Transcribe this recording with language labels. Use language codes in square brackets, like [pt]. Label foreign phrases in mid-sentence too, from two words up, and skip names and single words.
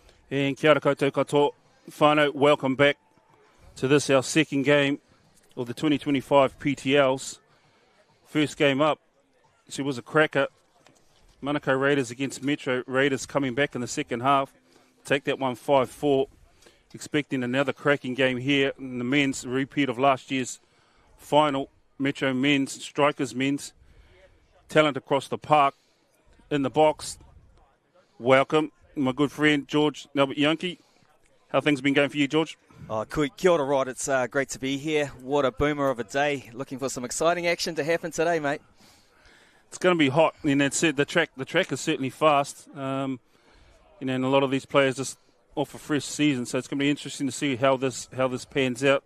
[mi] And kia ora koutou katoa. [en] Whānau, welcome back to this, our second game of the 2025 PTLs. First game up, she was a cracker. Manukau Raiders against Metro Raiders coming back in the second half. Take that one 5-4. Expecting another cracking game here in the men's, repeat of last year's final. Metro men's, Strikers men's. Talent across the park. In the box, welcome, my good friend George Albert Yankee. How things been going for you, George? [mi] Oh, kia ora, [en] Rod. It's great to be here. What a boomer of a day. Looking for some exciting action to happen today, mate. It's going to be hot, and that's it. The track is certainly fast. And a lot of these players just off a fresh season, so it's going to be interesting to see how this pans out.